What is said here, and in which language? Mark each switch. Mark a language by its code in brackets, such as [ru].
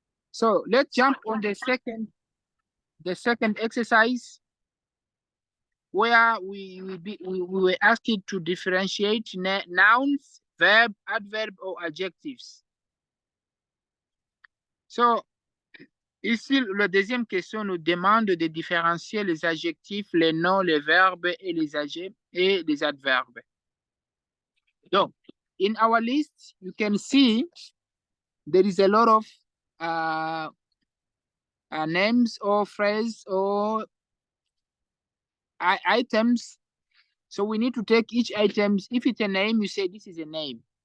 [en] So let's jump on the second exercise, where we were asked to differentiate nouns, verb, adverb, or adjectives. [fr] So, ici, la deuxième question nous demande de différencier les adjectifs, les noms, les verbes et les adverbes. [en] So, in our list, you can see there is a lot of names or phrases or items. So we need to take each item. If it's a name, you say this is a name.